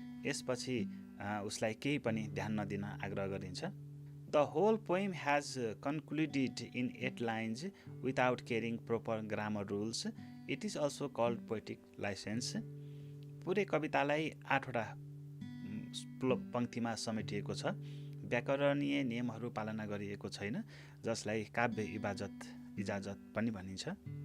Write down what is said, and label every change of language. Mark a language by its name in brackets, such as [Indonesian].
[Nepali] यसपछि उसलाई केही पनि ध्यान नदिन आग्रह गरिन्छ. [English] The whole poem has concluded in 8 lines without carrying proper grammar rules. It is also called poetic license. [Nepali] पुरै कवितालाई 8 वटा पंक्तिमा समेटिएको छ. व्याकरणीय नियमहरू पालना गरिएको छैन, जसलाई काव्य इजाजत पनि भनिन्छ.